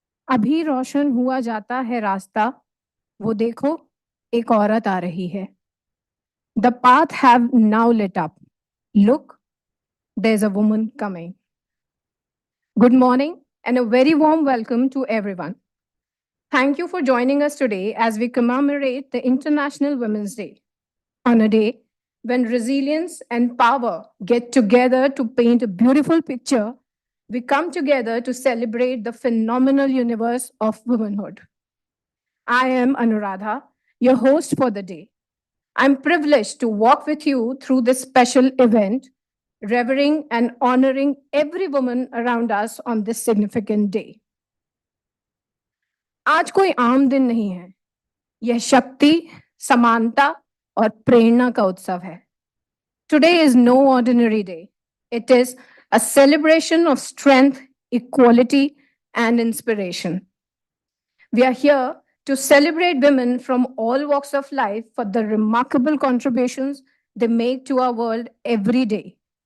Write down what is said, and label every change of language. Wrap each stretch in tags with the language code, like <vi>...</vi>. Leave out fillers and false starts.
<hi>अभी रोशन हुआ जाता है रास्ता, वो देखो एक औरत आ रही है.</hi> <en>The path have now lit up. Look, there's a woman coming. Good morning and a very warm welcome to everyone. Thank you for joining us today as we commemorate the International Women's Day. On a day when resilience and power get together to paint a beautiful picture, we come together to celebrate the phenomenal universe of womanhood. I am Anuradha, your host for the day. I'm privileged to walk with you through this special event, revering and honoring every woman around us on this significant day.</en> <hi>आज कोई आम दिन नहीं है. यह शक्ति, समानता और प्रेरणा का उत्सव है.</hi> <en>Today is no ordinary day. It is a celebration of strength, equality, and inspiration. We are here to celebrate women from all walks of life for the remarkable contributions they make to our world every day.</en>